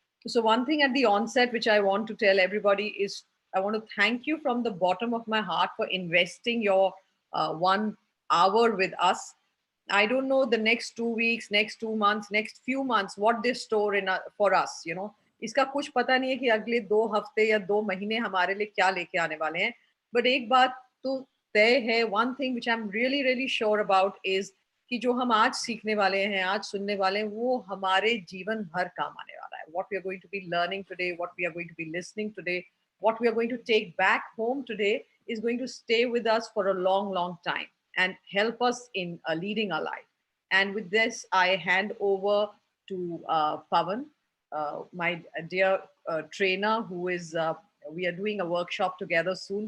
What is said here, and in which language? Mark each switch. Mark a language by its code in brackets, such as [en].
[en] So one thing at the onset, which I want to tell everybody is, I want to thank you from the bottom of my heart for investing your 1 hour with us. I don't know the next 2 weeks, next 2 months, next few months, what they store in for us, you know. [hi] इसका कुछ पता नहीं है कि अगले 2 हफ्ते या 2 महीने हमारे लिए क्या लेके आने वाले हैं. But एक बात तो तय है, [en] one thing which I'm really, really sure about is [hi] कि जो हम आज सीखने वाले हैं, आज सुनने वाले हैं, वो हमारे जीवन भर काम आने वाला है. [en] What we are going to be learning today, what we are going to be listening today, what we are going to take back home today is going to stay with us for a long, long time and help us in leading our life. And with this, I hand over to Pavan, my dear trainer, who is, we are doing a workshop together soon.